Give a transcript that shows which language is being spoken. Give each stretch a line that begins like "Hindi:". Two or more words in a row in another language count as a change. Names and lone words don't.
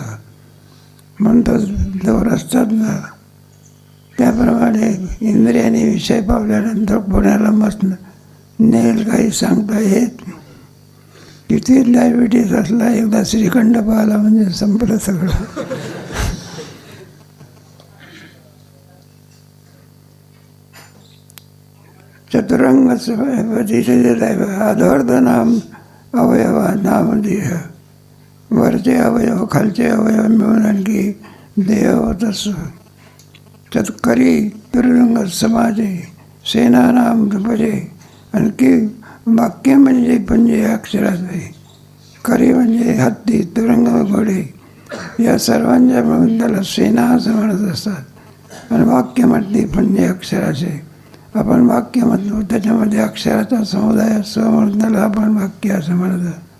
Marathi: म्हणून तो दोर असतात ना, त्याप्रमाणे इंद्रियाने विषय पावल्यानंतर पुण्याला मस्त नेल काही सांगता येत. किती डायबिटीज असला एकदा श्रीखंड पाहिला म्हणजे संपलं सगळं. चतुरंग अधोर्ध नाम अवयवा नाम देह. वरचे अवयव खालचे अवयव मिळून आणखी देह होत असतो. चतकरी तुरंग समाजे सेना नाम भजे. आणखी वाक्य म्हणजे पंजे अक्षराचे. करी म्हणजे हत्ती, तुरंग घोडे, या सर्वांच्या मिळून त्याला सेना असं म्हणत असतात. आणि वाक्य म्हटली पंजे अक्षराचे. आपण वाक्य म्हणतो त्याच्यामध्ये अक्षराचा समुदाय असतो म्हणून त्याला आपण वाक्य असं म्हणतो.